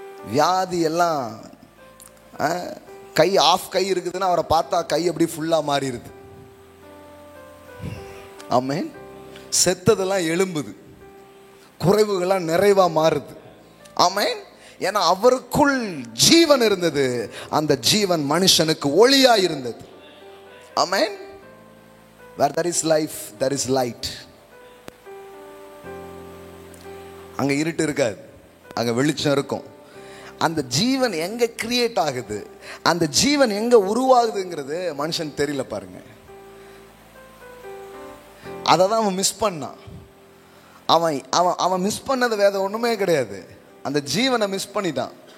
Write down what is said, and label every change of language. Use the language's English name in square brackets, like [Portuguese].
[Tamil] வியாதி எல்லாம் கை ஆஃப் கை இருக்குதுன்னா அவரை பார்த்தா கை அப்படி ஃபுல்லா மாறிடுது. ஆமென். செத்ததெல்லாம் எழும்புது, குறைவுகள்லாம் நிறைவா மாறுது. ஆமென். ஏன்னா அவருக்குள் ஜீவன் இருந்தது, அந்த ஜீவன் மனுஷனுக்கு ஒளியா இருந்தது. ஆமென். [English] Where there is life, there is light. [Tamil] அங்க இருட்டு இருக்காது, அங்க வெளிச்சம் இருக்கும். அந்த ஜீவன் எங்க கிரியேட் ஆகுது, அந்த ஜீவன் எங்க உருவாகுதுங்கிறது மனுஷன் தெரியல பாருங்க. அதை தான் அவன் மிஸ் பண்ணான். அவன் மிஸ் பண்ணது வேற ஒண்ணுமே கிடையாது, அந்த ஜீவனை மிஸ் பண்ணிட்டான்.